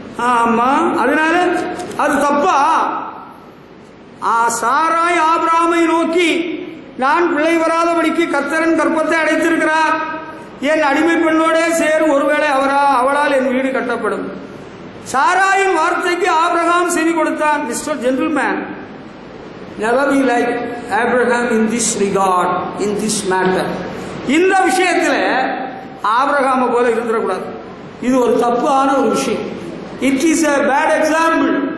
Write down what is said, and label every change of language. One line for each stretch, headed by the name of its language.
Tamil: ஆமா, அதனால அது தப்பா? சாராய் ஆபிரகாமை நோக்கி, நான் பிள்ளை வராதபடிக்கு கர்த்தரின் கர்ப்பத்தை அடைத்திருக்கிறார், என் அடிமை பெண்ணோட சேரும், ஒருவேளை அவளால் என் வீடு கட்டப்படும். சாராயின் வார்த்தைக்கு ஆபிரகாம் செவி கொடுத்தான்.
English: Mister gentleman, never be like Abraham in this regard, in this matter.
Tamil: இந்த விஷயத்தில் ஆபிரகாமை போல இருந்துடக்கூடாது. இது ஒரு தப்பான ஒரு விஷயம்.
English: It is a bad example.